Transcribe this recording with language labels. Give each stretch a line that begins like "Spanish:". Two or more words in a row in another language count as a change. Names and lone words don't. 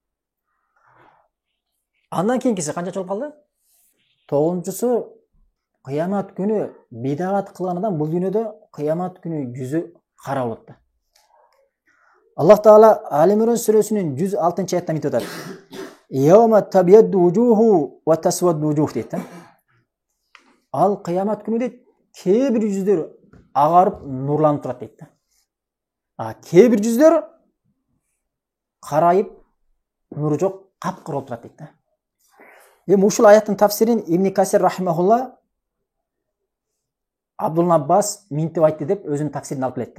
Kyrgyz: Андан кийинкиси канча жол калды? 9-чусу кыямат күнү бид'ат кылган адам бул дүйнөдө кыямат күнү жүзү кара болот да. Аллах Таала Ал-Имран сүрөсүнүн 106-аятында мынтип атат:
Arabic: "يوم تبيض وجوه وتسود وجوه" дейт.
Kyrgyz: Ал кыямат күнү дейт, кээ бир жүздөр агарып нурланып турат дейт. Кээ бир жүздөр карайып нуру жок, капкара болуп турат дейт. Эми ушул аяттын тафсирин Ибн Касир рахимахулла Абдулла Аббас мынтип айтты деп өзүнүн тафсирин алып келет да.